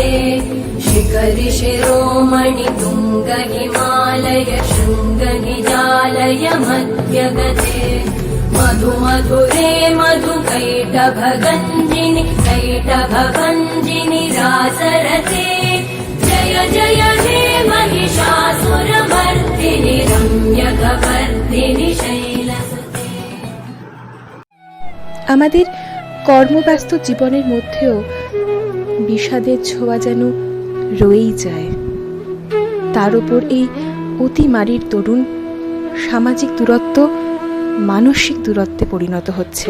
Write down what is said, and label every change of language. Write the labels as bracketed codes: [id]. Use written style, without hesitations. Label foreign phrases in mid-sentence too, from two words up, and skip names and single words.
[sa] शिखरि शिरोमणि तुङ्ग हिमालय शृङ्ग निजालय मध्यगते मधु मधुरे मधु कैटभगञ्जिनि कैटभभञ्जिनि रासरते जय जय हे महिषासुरमर्दिनि रम्यकपर्दिनि शैलसुते। [bn] আমাদের কর্মব্যস্ত জীবনের মধ্যেও বিষাদের ছোঁয়া যেন রয়েই যায়। তার উপর এই অতিমারীর দরুন সামাজিক দূরত্ব মানসিক দূরত্বে পরিণত হচ্ছে।